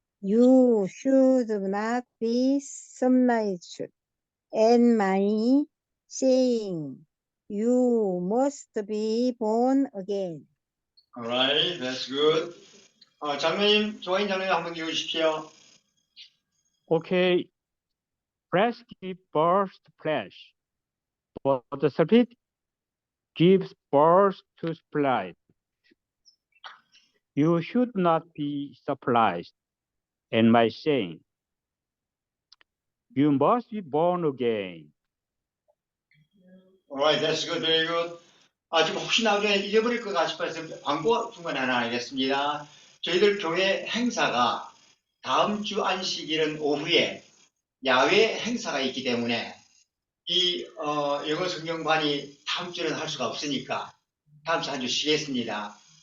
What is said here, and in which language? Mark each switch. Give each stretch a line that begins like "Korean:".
English: You should not be surprised at my saying, you must be born again. All right, that's good.
Korean: 장로님, 조인 장로님 한번 읽어주십시오.
English: Okay. Flesh gives birth to flesh, but the spirit gives birth to spirit. You should not be surprised at my saying, you must be born again. All right, that's good, very good.
Korean: 지금 혹시 나중에 잊어버릴 것 싶어서 광고 중간에 하나 하겠습니다. 저희들 교회 행사가 다음 주 안식일은 오후에 야외 행사가 있기 때문에 이 영어 성경반이 다음 주는 할 수가 없으니까 다음 주 한 주 쉬겠습니다.